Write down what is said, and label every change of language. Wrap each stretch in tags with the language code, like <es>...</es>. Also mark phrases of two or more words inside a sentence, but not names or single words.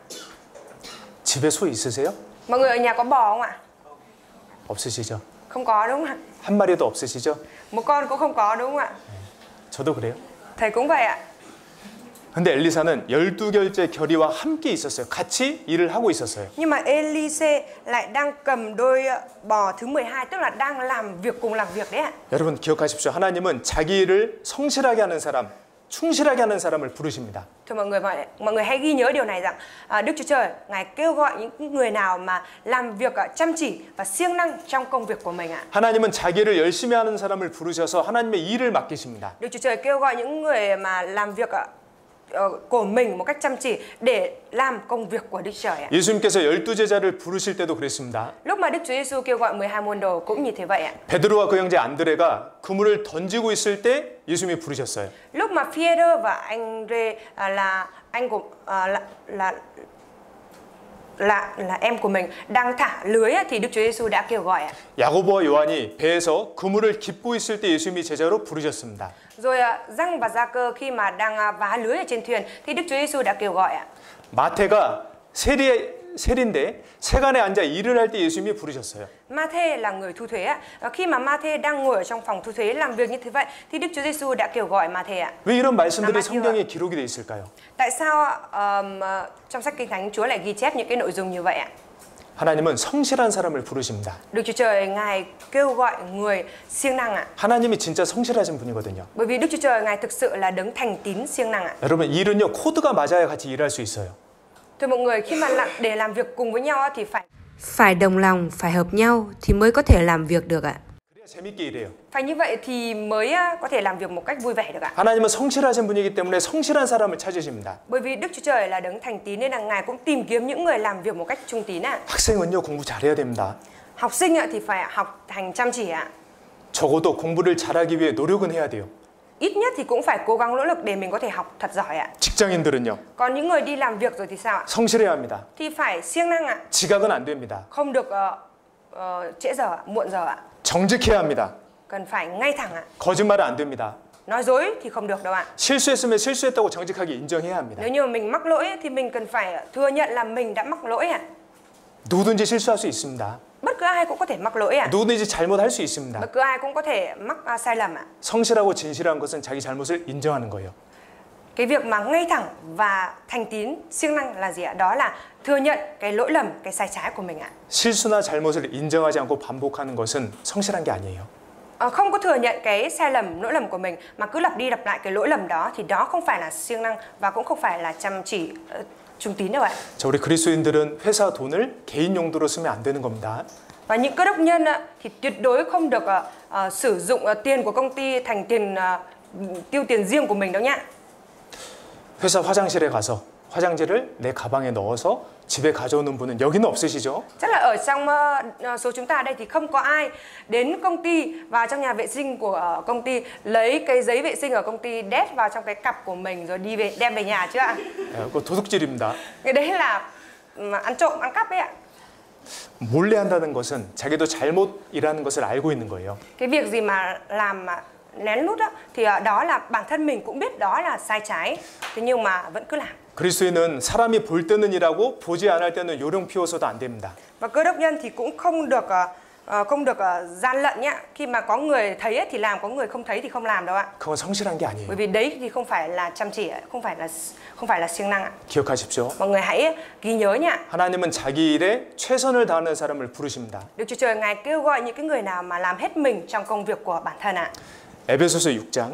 <ko>집에 소 있으세요?</ko> <vi>Mọi người ở nhà có bò không ạ?</vi> <ko>없으시죠?</ko> <vi>Không có đúng không ạ?</vi> <ko>한 마리도 없으시죠?</ko> <vi>Một con cũng không có đúng không ạ?</vi> <ko>저도 그래요.</ko> <vi>Thầy cũng vậy ạ.</vi> <ko>근데 엘리사는 12결째 결의와 함께 있었어요. 같이 일을 하고 있었어요.</ko> <vi>Nhưng mà Elise lại đang cầm đôi bò thứ 12, tức là đang cùng làm việc đấy ạ.</vi> <ko>여러분 기억하십시오. 하나님은 자기 일을 성실하게 하는 사람, 충실하게 하는 사람을 부르십니다.</ko> <vi>Thưa mọi người hãy ghi nhớ điều này rằng Đức Chúa Trời Ngài kêu gọi những người nào mà làm việc chăm chỉ và siêng năng trong công việc của mình ạ.</vi> <ko>하나님은 자기를 열심히 하는 사람을 부르셔서 하나님의 일을 맡기십니다.</ko> <vi>Đức Chúa Trời kêu gọi những người mà làm việc của mình một cách chăm chỉ để làm công việc của Đức Trời ạ.</vi> <ko>예수님께서 12제자를 부르실 때도 그랬습니다.</ko> <vi>Lúc mà Đức Chúa Giêsu kêu gọi 12 môn đồ cũng như thế vậy ạ.</vi> <ko>베드로와 그 형제 안드레가 그물을 던지고 있을 때 예수님이 부르셨어요.</ko> <vi>Lúc mà Phi-e-rơ và Anh-rê là em của mình đang thả lưới thì Đức Chúa Giêsu đã kêu gọi ạ.</vi> <ko>야고보와 요한이 배에서 그물을 깁고 있을 때 예수님이 제자로 부르셨습니다.</ko> <vi>Rồi Giăng và Gia-cơ khi mà đang vá lưới ở trên thuyền thì Đức Chúa Giêsu đã kêu gọi ạ.</vi> <ko>마태가 세리인데 세간에 앉아 일을 할 때 예수님이 부르셨어요.</ko> <vi>Ma-thê là người thu thuế ạ. Khi mà Ma-thê đang ngồi ở trong phòng thu thuế làm việc như thế vậy thì Đức Chúa Giêsu đã kêu gọi Ma-thê ạ.</vi> <ko>왜 이런 말씀들이 성경에 기록이 돼 있을까요?</ko> <vi>Tại sao trong sách Kinh Thánh Chúa lại ghi chép những cái nội dung như vậy ạ?</vi> <ko>하나님은 성실한 사람을 부르십니다.</ko> <vi>Đức Chúa Trời Ngài kêu gọi người siêng năng ạ.</vi> <ko>하나님이 진짜 성실하신 분이거든요.</ko> <vi>Bởi vì Đức Chúa Trời Ngài thực sự là đấng thành tín siêng năng ạ.</vi> <ko>여러분 일은요 코드가 맞아야 같이 일할 수 있어요.</ko> <vi>Thưa mọi người, khi mà để làm việc cùng với nhau thì Phải đồng lòng, phải hợp nhau thì mới có thể làm việc được ạ.</vi> <ko>그래야 재밌게 일해요.</ko> <vi>phải như vậy thì mới có thể làm việc một cách vui vẻ được ạ.</vi> <ko>하나님은 성실하신 분이기 때문에 성실한 사람을 찾으십니다.</ko> <vi>Bởi vì Đức Chúa Trời là đấng thành tín nên là Ngài cũng tìm kiếm những người làm việc một cách trung tín ạ.</vi> <ko>학생은요 공부 잘해야 됩니다.</ko> <vi>Học sinh thì phải học hành chăm chỉ ạ.</vi> <ko>적어도 공부를 잘하기 위해 노력은 해야 돼요.</ko> <vi>Ít nhất thì cũng phải cố gắng nỗ lực để mình có thể học thật giỏi ạ.</vi> <ko>직장인들은요</ko> <vi>Còn những người đi làm việc rồi thì sao ạ?</vi> <ko>성실해야 합니다.</ko> <vi>Thì phải siêng năng ạ.</vi> <ko>지각은 안 됩니다.</ko> <vi>Không được trễ giờ, muộn giờ ạ.</vi> <ko>정직해야 합니다.</ko> <vi>Cần phải ngay thẳng ạ.</vi> <ko>거짓말은 안 됩니다.</ko> <vi>Nói dối thì không được đâu ạ.</vi> <ko>실수했으면 실수했다고 정직하게 인정해야 합니다.</ko> <vi>Nếu như mà mình mắc lỗi thì mình cần phải thừa nhận là mình đã mắc lỗi ạ.</vi> <ko>누구든지 실수할 수 있습니다.</ko> <vi>Bất cứ ai cũng có thể mắc lỗi ạ.</vi> <ko>누구든지 잘못할 수 있습니다.</ko> <vi>Bất cứ ai cũng có thể mắc sai lầm ạ.</vi> <ko>성실하고 진실한 것은 자기 잘못을 인정하는 거예요.</ko> <vi>Cái việc mà ngay thẳng và thành tín, siêng năng là gì ạ? Đó là thừa nhận cái lỗi lầm, cái sai trái của mình ạ.</vi> <ko>실수나 잘못을 인정하지 않고 반복하는 것은 성실한 게 아니에요.</ko> <vi>Không có thừa nhận cái sai lầm, lỗi lầm của mình mà cứ lặp đi lặp lại cái lỗi lầm đó thì đó không phải là siêng năng và cũng không phải là chăm chỉ, trung tín đâu ạ.</vi> <ko>자, 우리 그리스도인들은 회사 돈을 개인 용도로 쓰면 안 되는 겁니다.</ko> <vi>Và những cơ đốc nhân thì tuyệt đối không được sử dụng tiền của công ty thành tiền tiêu tiền riêng của mình đâu nhá.</vi> <ko>회사 화장실에 가서 화장지를 내 가방에 넣어서 집에 가져오는 분은 여기는 없으시죠?</ko> <vi>Chắc là ở trong số chúng ta đây thì không có ai đến công ty và trong nhà vệ sinh của công ty lấy cái giấy vệ sinh ở công ty đét vào trong cái cặp của mình rồi đem về nhà chứ ạ?</vi> <ko>그거 도둑질입니다.</ko> <vi>Cái đấy là ăn trộm, ăn cắp đấy ạ.</vi> <ko>몰래 한다는 것은 자기도 잘못이라는 것을 알고 있는 거예요.</ko> <vi>Cái việc gì mà làm mà lén lút á, thì đó là bản thân mình cũng biết đó là sai trái, thế nhưng mà vẫn cứ làm.</vi> <ko>그리스도인은 사람이 볼 때는 일하고 보지 않을 때는 요령 피워서도 안 됩니다.</ko> <vi>Và cơ đốc nhân thì cũng không được gian lận nhá. Khi mà có người thấy ấy thì làm, có người không thấy thì không làm đâu ạ.</vi> <ko>그건 성실한 게</ko> <vi>Bởi</vi> <ko>아니에요.</ko> <vi>vì đấy thì không phải là chăm chỉ, không phải là siêng năng ạ.</vi> <ko>기억하십시오.</ko> <vi>Mọi người hãy ghi nhớ nha.</vi> <ko>하나님은 자기 일에 최선을 다하는 사람을 부르십니다.</ko> <vi>Đức Chúa Trời Ngài kêu gọi những cái người nào mà làm hết mình trong công việc của bản thân ạ.</vi> <ko>에베소서 6장</ko>